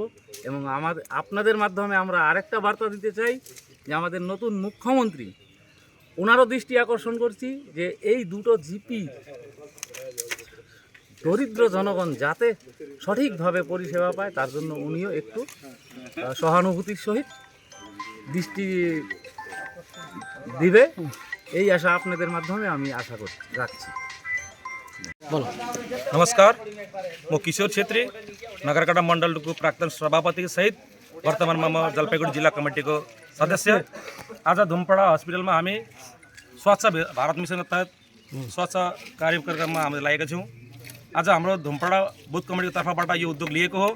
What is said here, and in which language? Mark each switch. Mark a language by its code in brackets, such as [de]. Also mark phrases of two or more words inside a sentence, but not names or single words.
[bn] এবং আপনাদের মাধ্যমে আমরা আরেকটা বার্তা দিতে চাই যে আমাদের নতুন মুখ্যমন্ত্রী, ওনারও দৃষ্টি আকর্ষণ করছি যে এই দুটো জিপি দরিদ্র জনগণ যাতে সঠিকভাবে পরিষেবা পায়, তার জন্য উনিও একটু সহানুভূতির সহিত দৃষ্টি দিবে, এই আশা আপনাদের মাধ্যমে আমি আশা রাখছি। বলো। [ne] नमस्कार, म किशोर छेत्री, नगरकाटा मण्डलको प्राक्तन सभापति सहित वर्तमानमा म जलपाइगुडी जिल्ला कमिटीको सदस्य। आज धुमपाडा हस्पिटलमा हामी स्वच्छ भारत मिसनको तहत स्वच्छ कार्यक्रममा हामी लागेका छौँ। आज हाम्रो धुमपाडा बुथ कमिटीको तर्फबाट यो उद्योग लिएको हो।